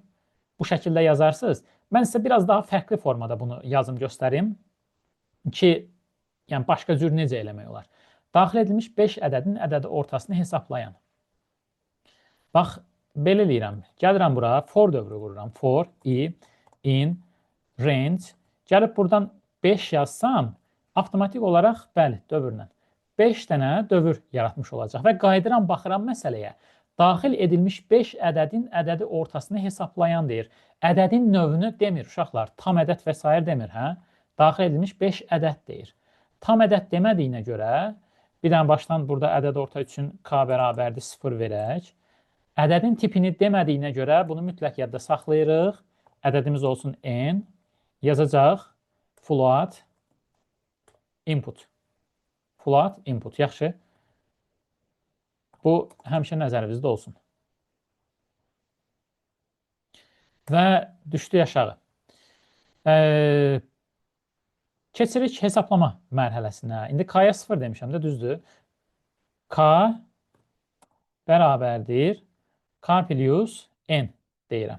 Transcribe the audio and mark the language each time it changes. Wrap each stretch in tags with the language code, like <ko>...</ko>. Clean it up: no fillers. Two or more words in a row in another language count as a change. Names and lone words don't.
<az>Bu şəkildə yazarsınız. Mən sizə biraz daha fərqli formada bunu yazım göstərim ki, yəni başqa cür necə eləmək olar. Daxil edilmiş 5 ədədin ədədi ortasını hesablayan. Bax, belə eləyirəm. Gəlirəm bura, for dövrü qururam.</az> <en>For, i, in, range.</en> <az>Gəlib buradan 5 yazsam, avtomatik olaraq, bəli, dövrlə 5 dənə dövr yaratmış olacaq və qayıdıram, baxıram məsələyə. Daxil edilmiş 5 ədədin ədədi ortasını hesablayan deyir. Ədədin növünü demir uşaqlar, tam ədəd və s. demir, hə? Daxil edilmiş 5 ədəd deyir. Tam ədəd demədiyinə görə, bir dənə başdan burada ədəd orta üçün k bərabərdir 0 verək. Ədədin tipini demədiyinə görə bunu mütləq yadda saxlayırıq. Ədədimiz olsun n, yazacaq</az> <en>float input. Float input,</en> <az>yaxşı. Bu həmişə nəzərimizdə olsun. Və düşdü aşağı. Keçirik hesablama mərhələsinə. İndi k-ya 0 demişəm də, düzdür. K bərabərdir k plus n deyirəm.</az>